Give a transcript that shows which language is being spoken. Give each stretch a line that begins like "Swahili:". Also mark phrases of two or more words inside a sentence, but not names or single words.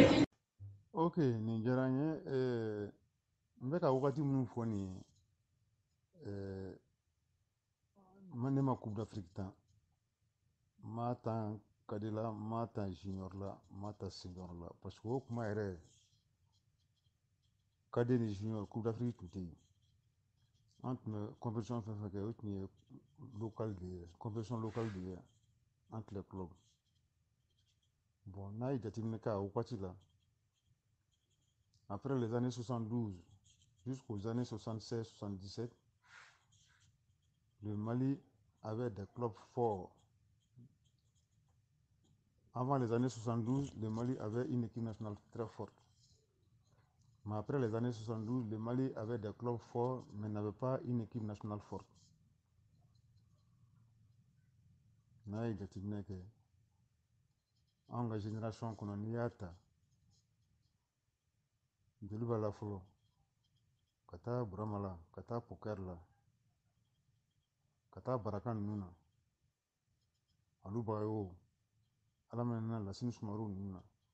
Bambara: ok nin diyara n ye n bɛ ka wagati minnu fɔ nin ye ne ma
French: coupe d'Afrique
Bambara: tan n m'a tan kadi la n m'a tan junior la n m'a tan senior la
French: parce que
Bambara: o kuma yɛrɛ kadi ni junior
French: coupe d'Afrique
Bambara: tun tɛ yen an tun bɛ compétition fɛn fɛn kɛ o tun ye local de ye
French: compétition locale
Bambara: de ye
French: entre les clubs
Bambara: bon n'a ye jateminɛ kɛ a wagati la
French: après les années 72 jusqu'aux années 76-77 le Mali avait des clubs forts. Avant les années 72, le Mali avait une équipe nationale très forte. Mais après les années 72, le Mali avait des clubs forts, mais n'avait pas une équipe nationale forte.
Bambara: N'a ye jateminɛ kɛ an ka génération kɔnɔ n'i y'a ta joli b'a la fɔlɔ ka taa Burama la ka taa Pukɛri la ka taa Baraka ninnu na Alu Bagayogo Ala minɛ Lasini Sumaru ninnu na